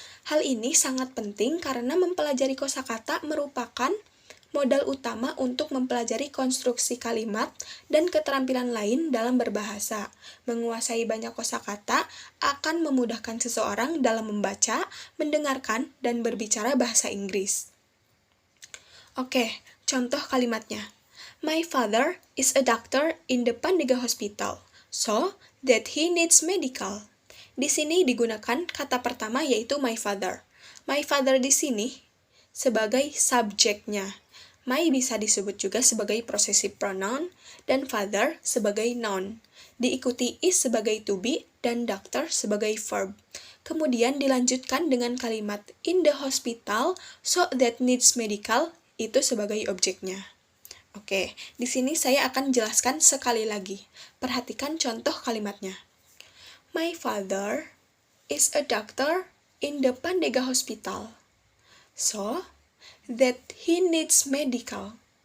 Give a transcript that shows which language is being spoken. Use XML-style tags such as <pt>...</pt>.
<id>Hal ini sangat penting karena mempelajari kosakata merupakan modal utama untuk mempelajari konstruksi kalimat dan keterampilan lain dalam berbahasa. Menguasai banyak kosakata akan memudahkan seseorang dalam membaca, mendengarkan, dan berbicara bahasa Inggris. Oke, contoh kalimatnya.</id> <en>My father is a doctor in the Pandega Hospital, so that he needs medical.</en> <id>Di sini digunakan kata pertama yaitu my father. My father di sini sebagai subjeknya. My bisa disebut juga sebagai possessive pronoun dan father sebagai noun. Diikuti is sebagai to be dan doctor sebagai verb. Kemudian dilanjutkan dengan kalimat</id> <en>in the hospital so that needs medical</en> <id>itu sebagai objeknya. Oke, di sini saya akan jelaskan sekali lagi. Perhatikan contoh kalimatnya.</id> <en>My father is a doctor in the Pandega Hospital. So, that he needs medical.</en>